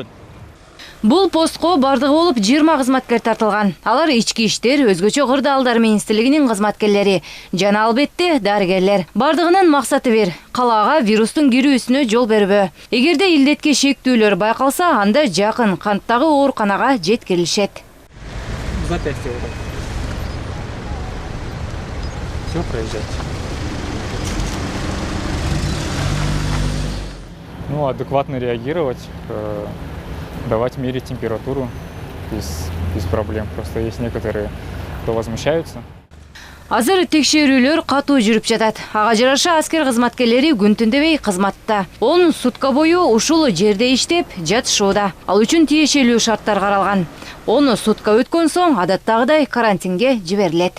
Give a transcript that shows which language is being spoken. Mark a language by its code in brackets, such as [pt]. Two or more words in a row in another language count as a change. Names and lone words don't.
[ky] Бул постко бардыгы болуп 20 кызматкер тартылган. Алар ички иштер, өзгөчө кырдаалдар министрлигинин кызматкерлери жана албетте дарыгерлер. Бардыгынын максаты бир: калаага вирустун кирүүсүнө жол бербөө. Эгерде илдетке шектүүлөр байкалса, анда жакын канттагы ооруканага жеткирилишет. [ru] Запястье. Все проезжать. Адекватно реагировать, давать мерить температуру без проблем. Просто есть некоторые, кто возмущаются. [ky] Азыр текшерүүлөр катуу жүрүп жатат. Ага жараша аскер кызматкерлери күн түндөбөй кызматта. 10 сутка бою ушул жерде иштеп жатышууда. Ал үчүн тиешелүү шарттар каралган. 10 сутка өткөн соң адаттагыдай карантинге жиберилет.